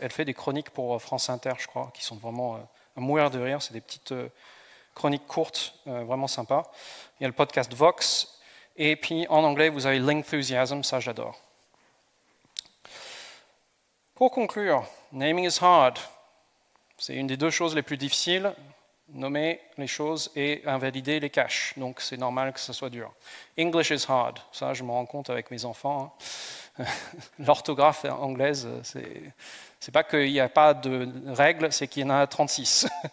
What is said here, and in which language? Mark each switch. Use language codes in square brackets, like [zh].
[fr] Elle fait des chroniques pour France Inter, je crois, qui sont vraiment à mourir de rire. C'est des petites chroniques courtes, vraiment sympas. Il y a le podcast Vox. Et puis en anglais, vous avez Lingthusiasm, ça j'adore. Pour conclure, [en] naming is hard. [fr] C'est une des deux choses les plus difficiles, nommer les choses et invalider les caches. Donc c'est normal que ça soit dur. [en] English is hard. [fr] Ça, je me rends compte avec mes enfants. Hein. L'orthographe anglaise, c'est pas qu'il n'y a pas de règles, c'est qu'il y en a 36.